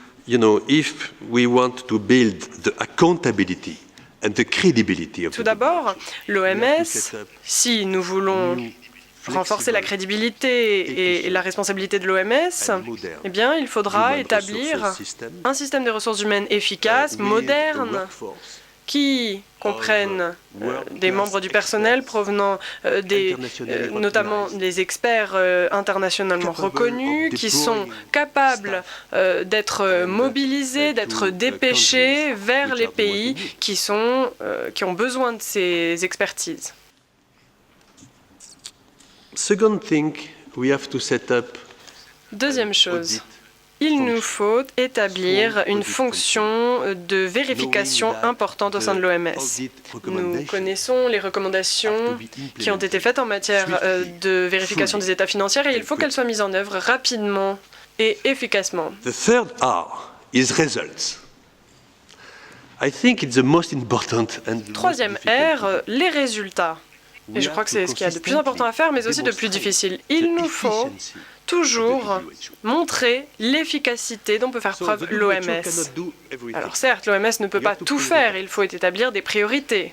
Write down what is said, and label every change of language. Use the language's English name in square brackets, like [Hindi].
[English] You know, if we want to build the accountability and the credibility of [French] Tout d'abord, l'OMS, si nous voulons renforcer la crédibilité et la responsabilité de l'OMS, eh bien, il faudra établir un système de ressources humaines efficace, moderne, qui comprenne des membres du personnel provenant notamment des experts internationalement reconnus, qui sont capables d'être mobilisés, d'être dépêchés vers les pays qui ont besoin de ces expertises. [English] Second thing, we have to set up. [French] Deuxième chose, il nous faut établir une fonction de vérification importante au sein de l'OMS. Nous connaissons les recommandations qui ont été faites en matière de vérification des états financiers et il faut qu'elles soient mises en œuvre rapidement et efficacement. [English] The third R is results. I think it's the most important and [French] Troisième R, les résultats. Et je crois que c'est ce qu'il y a de plus important à faire, mais aussi de plus difficile. Il nous faut toujours montrer l'efficacité dont peut faire preuve l'OMS. Alors certes, l'OMS ne peut pas tout faire, il faut établir des priorités.